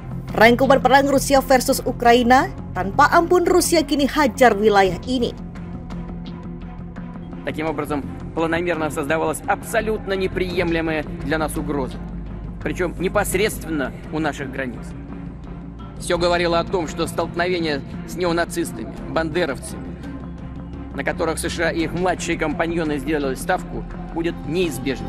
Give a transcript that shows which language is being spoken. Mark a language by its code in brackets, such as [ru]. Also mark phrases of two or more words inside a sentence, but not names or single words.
[id] Rangkuman perang Rusia versus Ukraina, tanpa ampun Rusia kini hajar wilayah ini. [ru] Таким образом, планомерно создавалась абсолютно неприемлемая для нас угроза, причем непосредственно у наших границ. Все говорило о том, что столкновение с неонацистами, бандеровцами, на которых США и их младшие компаньоны сделали ставку, будет неизбежным.